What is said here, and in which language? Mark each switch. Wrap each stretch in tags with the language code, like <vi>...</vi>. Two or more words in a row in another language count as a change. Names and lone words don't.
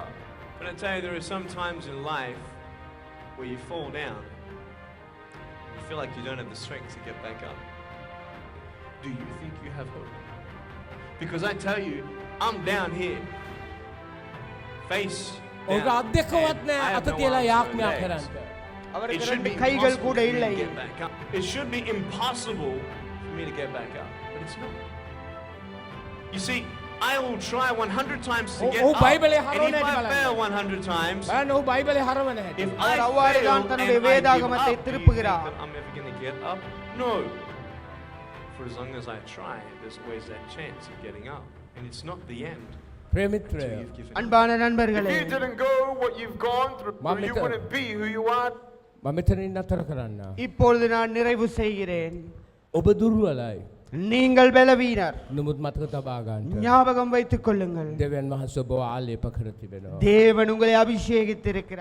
<en>But I tell you, there are some times in life where you fall down. You feel like you don't have the strength to get back up. Do you think you have hope? Because I tell you, I'm down here. Face</en> <si>ඔහුගේ</si> <en>down.</en> <si>අත් දෙකවත්</si> <en>and</en> <si>නෑ</si> <en>I have</en> <si>අත</si> <en>no</en> <si>තියලා</si> <en>arms, no</en> <si>යාඥා</si> <en>legs.</en> <si>කරන්න.</si> <en>It</en> <ta>அவருக்கு</ta> <en>should</en> <ta>ரெண்டு</ta> <en>be</en> <ta>கைகள்</ta> <en>impossible</en> <ta>கூட</ta> <en>for me</en> <ta>இல்லை.</ta> <en>to get back up. It should be impossible for me to get back up, but it's not. You see, I will try 100 times to get</en> <si>ඔහු</si> <en>up,</en> <si>බයිබලේ</si> <en>and</en> <si>හරවන</si> <en>if</en> <si>හැටි</si> <en>I</en> <si>බලන්න.</si> <en>fail 100 times,</en> <si>බලන්න ඔහු බයිබලේ හරවන හැටි.</si> <en>if</en> <ta>அவர்</ta> <en>I</en> <ta>அவ்வாறு</ta> <en>fail</en> <ta>தான்</ta> <en>and</en> <ta>தன்னுடைய</ta> <en>I give</en> <ta>வேதாகமத்தை</ta> <en>up, do you think</en> <ta>திருப்புகிறார்.</ta> <en>that I'm ever going to get up? No. For as long as I try, there's always that chance of getting up, and it's not the end.</en> <si>ප්‍රේමිත්‍රය.</si> <en>Until you've given up.</en> <ta>அன்பான</ta> <en>If</en> <ta>நண்பர்களே,</ta> <en>you didn't go what you've gone through, you Mamita. wouldn't be who you are.</en> <si>මම මෙතනින් නතර කරන්න.</si> <ta>இப்பொழுது நான் நிறைவு செய்கிறேன்.</ta> <si>ඔබ දුර්වලයි.</si> <ta>நீங்கள் பலவீனர்.</ta> <si>නමුත් මතක තබා ගන්න.</si> <ta>ஞாபகம் வைத்துக் கொள்ளுங்கள்,</ta> <si>දෙවියන් වහන්සේ ඔබව ආලේප කර තිබෙනවා.</si> <ta>தேவன் உங்களை அபிஷேகித்திருக்கிறார்.</ta>